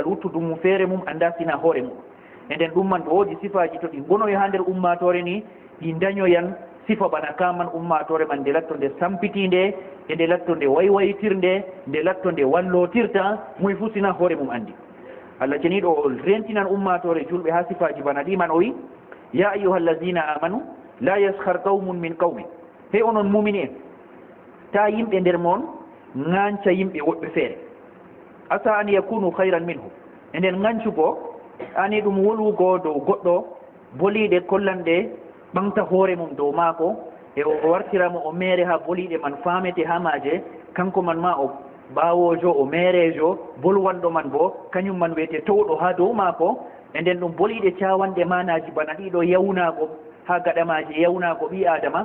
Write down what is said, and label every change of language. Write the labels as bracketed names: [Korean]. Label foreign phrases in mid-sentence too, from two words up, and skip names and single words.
[Fula] wuttudu mum feere mum anda sina hoore mum enden ɗum man ɗo woodi sifaji to ɗi gonoyi ha nder ummatore ni ɗi dañoyan sifa bana kaman ummatore man nde latto nde sampitinde e nde latto nde waywaytirnde nde latto nde wallotirta moye fu sina hoore mum andi Allah ceniɗo o rentinan ummatore julɓe ha sifaji bana ɗi man o wi [Arabic] يا أيها الذين آمنوا لا يسخر قوم من قوم [Fula] hey onon mumini en ta yimɓe nder moon ŋanca yimɓe woɓɓe feere [Arabic] عسى أن يكونوا خيرا منهم [Fula] enden ŋancugo ani ɗum wolwugo dow goɗɗo boliɗe kollanɗe ɓamta hoore mum dow maako e o wartiramo o meere ha boliɗe man famete ha maaje kanko man ma o ɓawojo o meerejo bolwanɗo man bo kañum man wiyete towɗo ha dow maako e nden ɗum boliɗe cawanɗe manaji bana ɗiɗo yawnago ha gaɗamaji yawnago ɓi adama